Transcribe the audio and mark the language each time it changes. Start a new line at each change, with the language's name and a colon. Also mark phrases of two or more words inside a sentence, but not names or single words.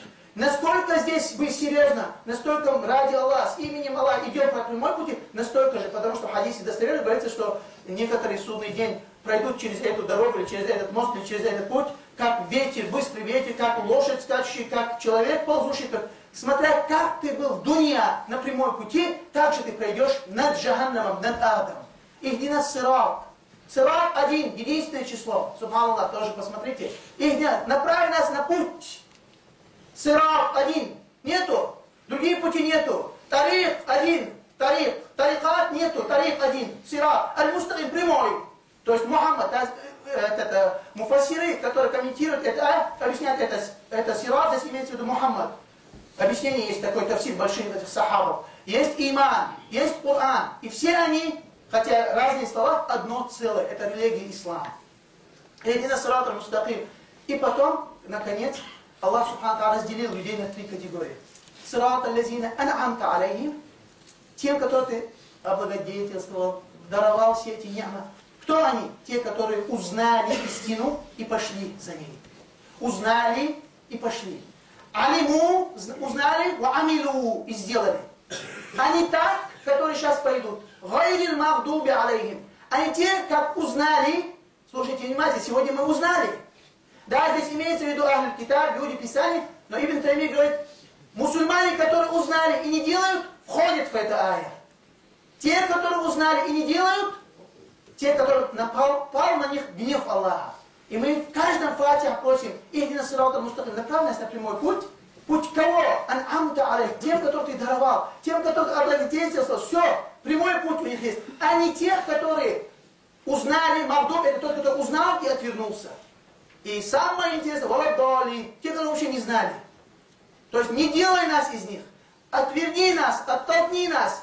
Russian: Насколько здесь мы серьезно, настолько ради Аллаха, с именем Аллаха идем по прямой пути, настолько же, потому что в хадисе достоверно говорится, что некоторые судный день пройдут через эту дорогу, или через этот мост, или через этот путь, как ветер, быстрый ветер, как лошадь скачущий, как человек ползущий. Смотря как ты был в дуня на прямой пути, так же ты пройдешь над джаханнамом, над адом.
Arabic: اهدنا صراط.
Russian: Сират один, единственное число. Субханаллах, тоже посмотрите. Направь нас на путь. Сират один. Нету. Другие пути нету. Тарик один. Тарикат нету. Тарик один. Сират. Аль-Мустаким прямой. То есть Мухаммад, муфассиры, которые комментируют это, объясняют это сират, здесь имеется в виду Мухаммад. Объяснение есть такой тафсир больших этих сахабов. Есть иман, есть Коран. И все они, хотя разные слова, одно целое. Это религия ислама. Единый
Arabic: الصراط المستقيم.
Russian: И потом, наконец, Аллах Субхану разделил людей на три категории.
Arabic: صراط الذين أنعمت عليهم.
Russian: Тем, которые ты облагодетельствовал, даровал все эти нямы. Кто они? Те, которые узнали истину и пошли за ней. Узнали и пошли. Алиму, узнали,
Arabic: وعملوا,
Russian: и сделали. Они так, которые сейчас пойдут.
Arabic: غير المغضوب عليهم.
Russian: Они те, как узнали. Слушайте внимательно, сегодня мы узнали. Да, здесь имеется в виду
Arabic: أهل الكتاب,
Russian: люди Писания, но Ибн Тайми говорит, мусульмане, которые узнали и не делают, входят в это ая. Те, которые узнали и не делают, те, которые напал на них гнев Аллаха. И мы в каждом фатиха просим,
Arabic: اهدنا الصراط المستقيم,
Russian: направь нас на прямой путь. Путь кого?
Arabic: أنعمت عليه,
Russian: тем, которых ты даровал, тем, которых облагодетельствовал. Все, прямой путь у них есть. А не тех, которые узнали, магдуб, это тот, который узнал и отвернулся. И самое интересное, валаддали, те, которые вообще не знали. То есть не делай нас из них. Отверни нас, оттолкни нас.